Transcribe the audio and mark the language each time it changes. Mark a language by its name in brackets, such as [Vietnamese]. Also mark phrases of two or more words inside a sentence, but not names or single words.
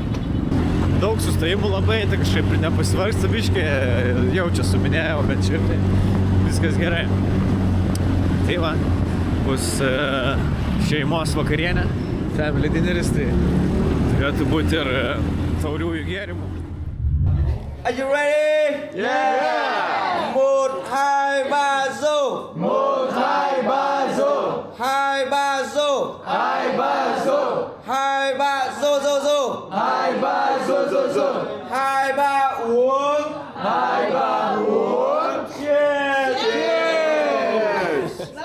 [Lithuanian] Daug sustojimų labai, tai kažkaip ir nepasivargsta biškį. Jau čia suminėjau, bet šiaip tai viskas gerai. Tai va, bus šeimos vakarienė. [English] Family dinneris, [Lithuanian] tai turėtų būti ir tauriųjų gėrimų. [English] Are you ready? Yeah! [Vietnamese] Một, hai, ba, zo! Một, hai, ba, zo! Hai, ba, zo! Hai, ba, zo! Hai, ba, zo, zo, zo! Hai, ba, zo, zo, zo! Hai, ba, uống! Hai, ba, uống! [English] Cheers! Cheers!